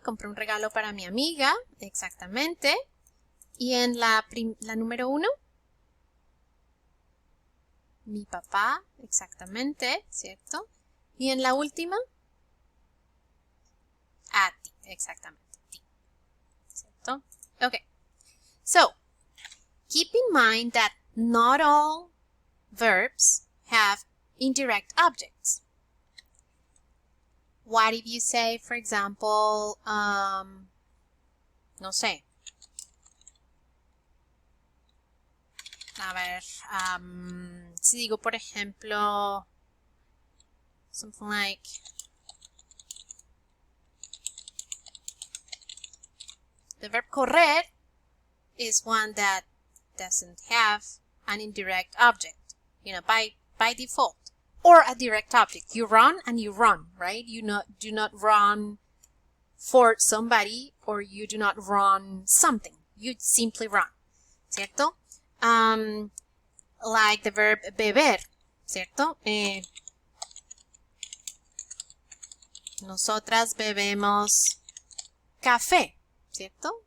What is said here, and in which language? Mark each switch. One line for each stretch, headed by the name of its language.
Spanish: Compré un regalo para mi amiga, exactamente. Y en la número 1, mi papá, exactamente, ¿cierto? Y en la última, a ti, exactamente, ti, ¿cierto?
English: Okay. So, keep in mind that not all verbs have indirect objects. What if you say, for example,
Spanish: no sé. A ver, si digo, por ejemplo,
English: something like the verb correr is one that doesn't have an indirect object, you know, by default, or a direct object. You run and you run, right? You do not run for somebody, or you do not run something. You simply run,
Spanish: ¿cierto?
English: Like the verb beber,
Spanish: ¿cierto? Nosotras bebemos café, ¿cierto?